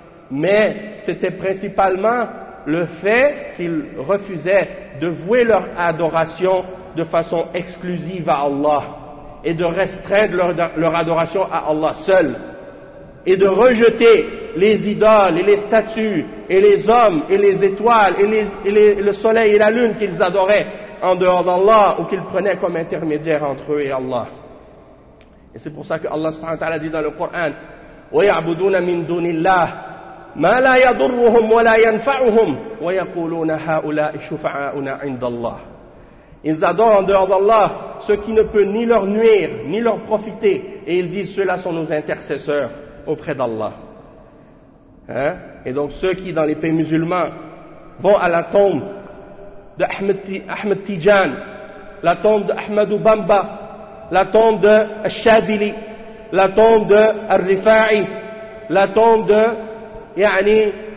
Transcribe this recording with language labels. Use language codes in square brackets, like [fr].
[fr] Mais c'était principalement le fait qu'ils refusaient de vouer leur adoration de façon exclusive à Allah et de restreindre leur adoration à Allah seul et de rejeter les idoles et les statues et les hommes et les étoiles et le soleil et la lune qu'ils adoraient en dehors d'Allah ou qu'ils prenaient comme intermédiaire entre eux et Allah. Et c'est pour ça que Allah subhanahu wa ta'ala dit dans le Coran [ar] وَيَعْبُدُونَ مِنْ دُونِ اللَّهِ مَا لَا يَضُرُّهُمْ وَلَا يَنْفَعُهُمْ وَيَقُولُونَ هَؤُلَاءِ شُفَعَاؤُنَا عِنْدَ اللَّهِ. [fr] Ils adorent en dehors d'Allah ce qui ne peut ni leur nuire, ni leur profiter. Et ils disent, ceux-là sont nos intercesseurs auprès d'Allah. Hein? Et donc ceux qui, dans les pays musulmans, vont à la tombe d'Ahmed Tijan, la tombe d'Ahmadou Bamba, la tombe de Shadili, la tombe de Al-Rifa'i, la tombe de Yani,